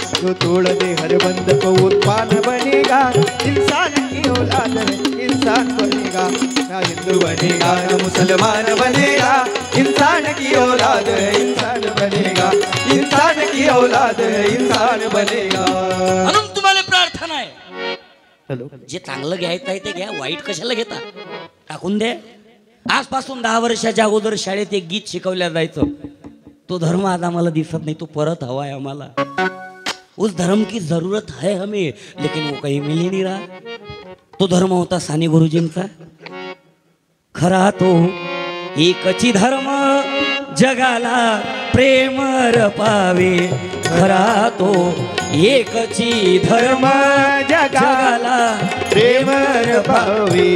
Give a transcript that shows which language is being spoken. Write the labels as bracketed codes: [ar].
[hi] जो तोड़ दे हर बंद को उत्पान बनेगा, इंसान की औलाद है इंसान बनेगा. ना हिंदू बनेगा ना मुसलमान बनेगा, इंसान की औलाद है इंसान बनेगा. इंसान की औलाद है इंसान बनेगा. [mr] म्हणून तुम्हाला प्रार्थना आहे, हॅलो, जे चांगलं घ्यायचं आहे ते घ्या, वाईट कशाला घेता? टाकून दे. आजपासून 10 वर्षाच्या अगोदर शाळेत एक गीत शिकवल्या जायचं. तो धर्म आज आम्हाला दिसत नाही, तो परत हवा है आम्हाला. [hi] उस धर्म की जरूरत है हमें, लेकिन वो कहीं मिल ही नहीं रहा. [mr] तो धर्म होता साने गुरुजींचा. खरा तो एकची धर्म जगाला प्रेम पावे. खरा तो एकची धर्म जगाला प्रेम पावे.